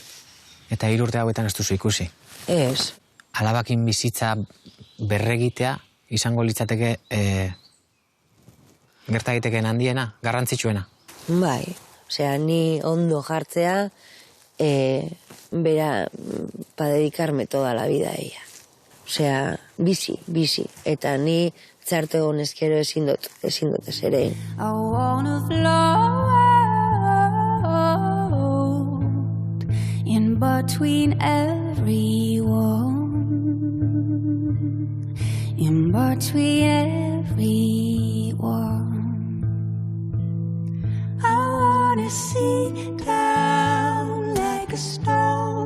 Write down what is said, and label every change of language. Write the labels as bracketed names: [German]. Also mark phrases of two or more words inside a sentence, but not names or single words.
[Basque] Eta 3 urte hauetan ez duzu ikusi? Ez. Alabakin bizitza berregitea izango litzateke gerta egiteken handiena, garrantzitsuena? Bai, osea, ni ondo jartzea, bera [Spanish] pa dedicarme toda la vida a ella. [Basque] Osea, bizi, eta ni txartu egon ezkero ezin dut ez ere. [English] I wanna float in between everyone, in between everyone. I wanna sit down like a stone.